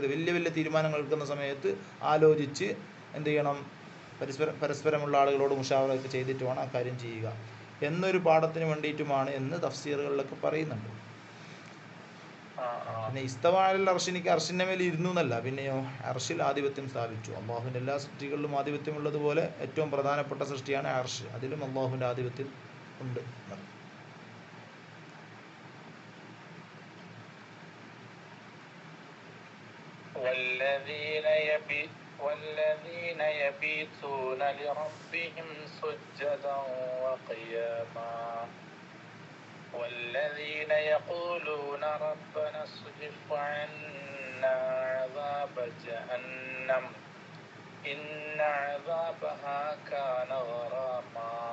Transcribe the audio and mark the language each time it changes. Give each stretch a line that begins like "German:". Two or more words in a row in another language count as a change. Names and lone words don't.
Malayalam: വലിയ തീരുമാനങ്ങൾ എടുക്കുന്ന സമയത്ത് ആലോചിച്ച് എന്ത് ചെയ്യണം, പരസ്പരമുള്ള ആളുകളോട് മുഷാവറയൊക്കെ ചെയ്തിട്ട് വേണം ആ കാര്യം ചെയ്യുക എന്നൊരു പാഠത്തിന് വേണ്ടിയിട്ടുമാണ് എന്ന് തഫ്സീറുകളിലൊക്കെ പറയുന്നുണ്ട്. പിന്നെ
Arabic: استوى على العرش
Malayalam: അർശിൻ്റെ മേൽ ഇരുന്നു എന്നല്ല, പിന്നെയോ അർഷിൽ ആധിപത്യം സ്ഥാപിച്ചു. അള്ളാഹുവിൻ്റെ എല്ലാ സൃഷ്ടികളിലും ആധിപത്യമുള്ളതുപോലെ ഏറ്റവും പ്രധാനപ്പെട്ട സൃഷ്ടിയാണ് അർഷ്, അതിലും അള്ളാഹുവിൻ്റെ ആധിപത്യം ഉണ്ട്.
Arabic: والذين يبيتون لربهم سجدا وقياما والذين يقولون ربنا اصرف عنا عذاب جهنم إن عذابها كان غراما